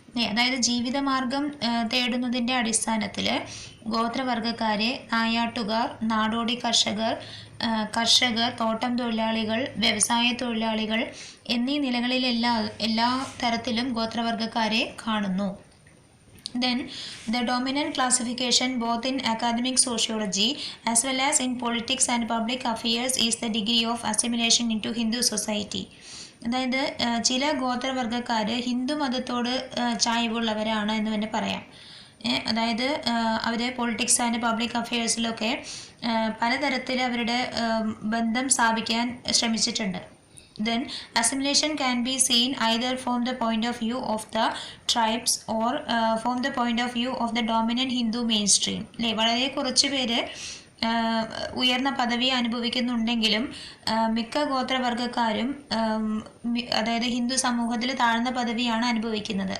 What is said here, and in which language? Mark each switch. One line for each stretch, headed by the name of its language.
Malayalam: അതായത് ജീവിതമാർഗം തേടുന്നതിൻ്റെ അടിസ്ഥാനത്തിൽ ഗോത്രവർഗ്ഗക്കാരെ നായാട്ടുകാർ, നാടോടി കർഷകർ, തോട്ടം തൊഴിലാളികൾ, വ്യവസായ തൊഴിലാളികൾ എന്നീ എല്ലാ തരത്തിലും ഗോത്രവർഗ്ഗക്കാരെ കാണുന്നു.
English: Then the dominant classification both in academic sociology as well as in politics and public affairs is the degree of assimilation into Hindu society.
Malayalam: അതായത് ചില ഗോത്രവർഗ്ഗക്കാർ ഹിന്ദു മതത്തോട് ചായ്വുള്ളവരാണ് എന്ന് തന്നെ പറയാം. അതായത് അവർ
English: politics and public അഫെയർസിലൊക്കെ
Malayalam: പലതരത്തിൽ അവരുടെ ബന്ധം സ്ഥാപിക്കാൻ ശ്രമിച്ചിട്ടുണ്ട്.
English: Then assimilation can be seen either from the point of view of the tribes or from the point of view of the dominant Hindu mainstream.
Malayalam: അല്ലേ, വളരെ കുറച്ച് പേര് ഉയർന്ന പദവി അനുഭവിക്കുന്നുണ്ടെങ്കിലും മിക്ക ഗോത്രവർഗ്ഗക്കാരും അതായത് ഹിന്ദു സമൂഹത്തിൽ താഴ്ന്ന പദവിയാണ് അനുഭവിക്കുന്നത്.